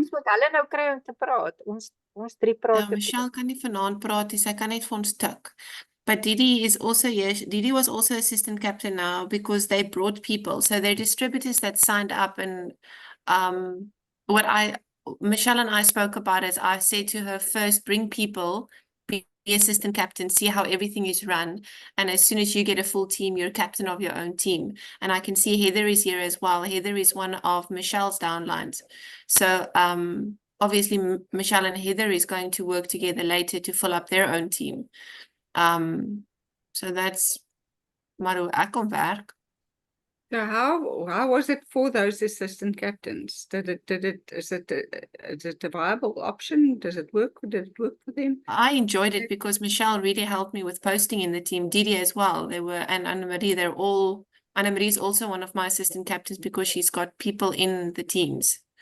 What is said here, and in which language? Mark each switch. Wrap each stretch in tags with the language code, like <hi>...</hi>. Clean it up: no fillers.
<af>Ons moet hulle nou kry om te praat. Ons drie praat te Michelle kan nie vanaand praat nie, sy kan net vir ons tik.</af> <en>But Didi is also here. Didi was also assistant captain now because they brought people. So they're distributors that signed up, and what Michelle and I spoke about is I said to her, first bring people, be assistant captain, see how everything is run. And as soon as you get a full team, you're captain of your own team. And I can see Heather is here as well. Heather is one of Michelle's downlines. So obviously Michelle and Heather is going to work together later to fill up their own team. So that's</en> <af>maar hoe ek kom werk.</af> <en>So how was it for those assistant captains? Is it a viable option? Does it work? Did it work for them? I enjoyed it because Michelle really helped me with posting in the team. Didi as well. And Anna-Marie, Anna-Marie's also one of my assistant captains because she's got people in the teams.</en>